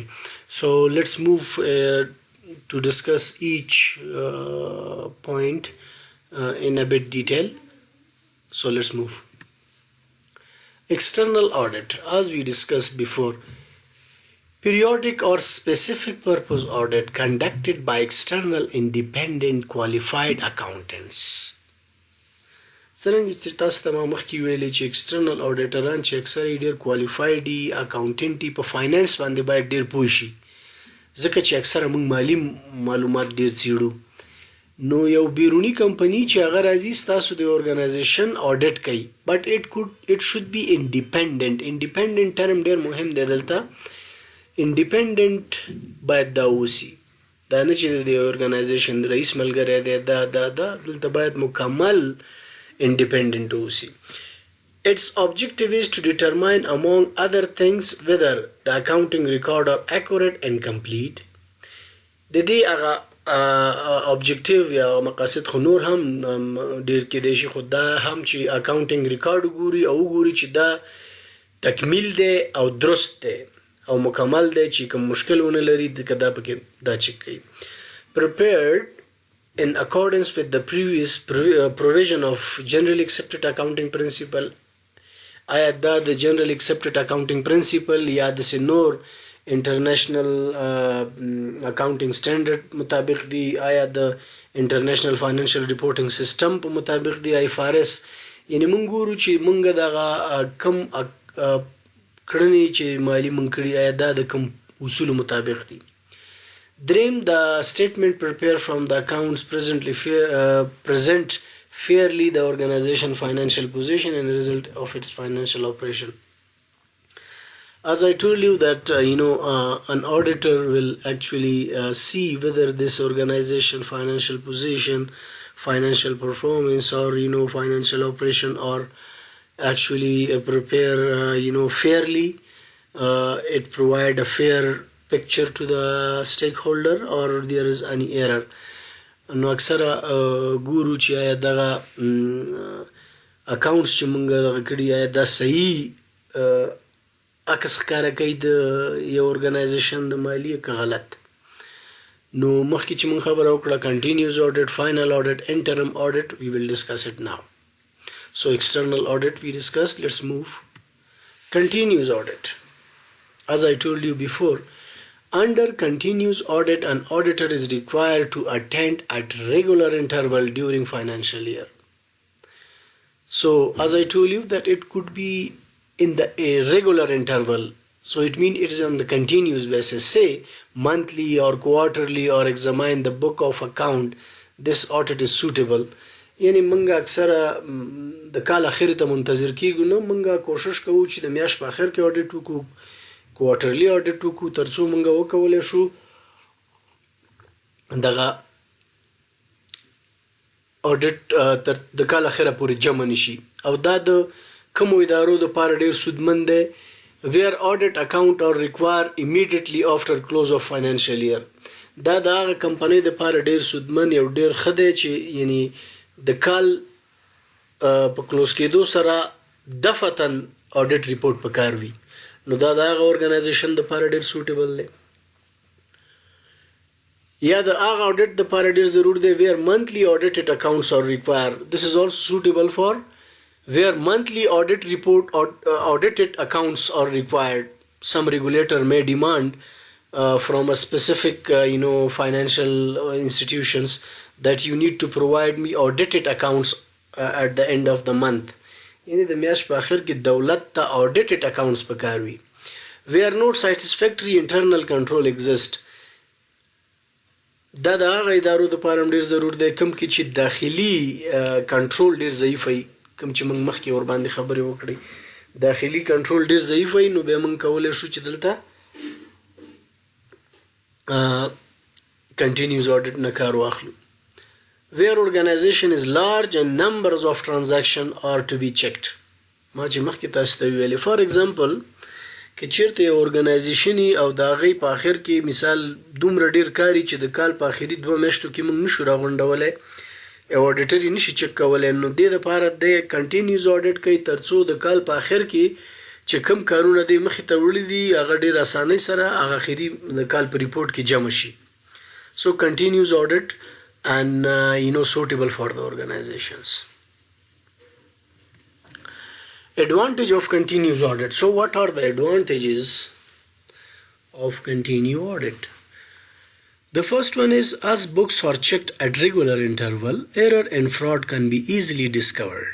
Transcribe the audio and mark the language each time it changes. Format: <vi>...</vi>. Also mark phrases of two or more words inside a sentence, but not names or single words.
<en>So let's move to discuss each point in a bit detail. So let's move. External audit, as we discussed before, periodic or specific purpose audit conducted by external independent qualified accountants.</en> <ps>څرنګه چې تاسو ته ما مخکې ویلې چې</ps> <en>external auditorان</en> <ps>چې اکثر یې ډېر qualified دي، accountant دي، په finance باندې باید ډېر پوه شي، ځکه چې اکثره موږ مالي معلومات ډېر څېړو. نو یو بیرونی کمپنی چې هغه راځي ستاسو د ارګنایزیشن audit کوي،</ps> <en>but it should be independent. independent term</en> <ps>ډېر مهم دی دلته. independent باید دا اوسي، دا نه چې د ارګنایزیشن رئیس ملګری دی، دا دلته باید مکمل independent اوسي.</ps> <en>Its objective is to determine among other things whether the accounting record are accurate and complete.</en> <ps>د دې هغه objective یا مقاصد خو نور هم ډېر کېدای شي، خو دا هم چې</ps> <en>accounting record</en> <ps>وګوري او وګوري چې دا تکمیل دی او درست دی او مکمل دی، چې کوم مشکل ونه لري که دا پکې دا چک کوي.</ps> <en>Prepared in accordance with the previous provision of generally accepted accounting principle.</en> <ps>آیا دا د</ps> <en>generally accepted accounting principle</en> <ps>یا د نور</ps> <en>international accounting standard</en> <ps>مطابق دی؟ آیا د</ps> <en>international financial reporting system</en> <ps>په مطابق دی؟ IFRS. یعنی مونږ ګورو چې مونږ دغه کم کړنې چې مالی مونږ کړي آیا دا د کوم اصولو مطابق دي. دریم،</ps> <en>the statement prepared from the accounts present fairly the organization financial position and result of its financial operation. as I told you that an auditor will actually see whether this organization financial position, financial performance, or financial operation are actually prepare fairly, it provide a fair picture to the stakeholder, or there is any error.</en> <ps>نو اکثره ګورو چې آیا دغه اکاونټس چې موږ دغه کړي آیا دا صحیح عکس ښکاره کوي د یو ارګنایزیشن د مالیې که غلط. نو مخکې چې موږ خبره وکړه</ps> <en>continuous audit, final audit, interim audit, we will discuss it now. So external audit we discussed. Let's move. Continuous audit. As I told you before, under continuous audit, an auditor is required to attend at regular interval during financial year. So as I told you that it could be in the irregular interval, so it means it is on the continuous basis, say monthly or quarterly, or examine the book of account. This audit is suitable.</en> <ps>یعنی منګه اکثره د کال اخر ته منتظر کیږو، نو منګه کوشش کوو چې د میاشت په اخر کې اډیټ وکړو،</ps> <en>quarterly audit</en> <ps>وکړو، ترڅو منګه وکولی شو دغه اډیټ د کال اخره پورې جمع نشي. او دا د کومو ادارو دپاره ډېر سودمند دی؟</ps> <en>where audit account are required immediately after close of financial year.</en> <ps>دا د هغه کمپنۍ دپاره ډېر سودمند یو ډېر ښه دی چې یعنی د کال په کلوز کېدو سره دفتن</ps> <en>audit report</en> <ps>پکار وي. نو دا د هغه ارګنایزیشن دپاره ډېر سوټیبل دی. یا د هغه اډیټ دپاره ډېر ضرور دی</ps> <en>where monthly audited accounts are required. This is also suitable for where monthly audit report or audited accounts are required. Some regulator may demand from a specific financial institutions that you need to provide me audited accounts at the end of the month.</en> <ps>یعنی د میاشت په اخر کې دولت ته</ps> <en>audited accounts</en> <ps>پکار وي.</ps> <en>where no satisfactory internal control exist.</en> <ps>دا د هغه ادارو دپاره هم ډېر ضرور دی کوم کې چې داخلي کنټرول ډېر ضعیف وي، کوم چې موږ مخکې ورباندې خبرې وکړې داخلي کنټرول ډېر ضعیف وي، نو بیا موږ کولی شو چې دلته</ps> <en>continuous audit</en> <ps>نه کار واخلو.</ps> <en>where organization is large and numbers of transaction are to be checked.</en> <ps>ما چې مخکې تاسو ته ویلې</ps> <en>for example</en> <ps>که چیرته یو ارګنایزیشن او د هغې په آخر کې مثال دومره ډېر کاري چې د کال په آخري 2 میاشتو کې موږ نشو راغونډولی، یو اډیټر یې نشي چک کولی، نو دې دپاره دی</ps> <en>continuous audit</en> <ps>کوي ترڅو د کال په آخر کې چې کوم کارونه دی مخې ته وړي دي هغه ډېر اسانۍ سره هغه اخري د کال په ریپورټ کې جمع شي.</ps> <en>So continuous audit and suitable for the organizations. Advantage of continuous audit. So what are the advantages of continuous audit? The first one is as books are checked at regular interval, error and fraud can be easily discovered.</en>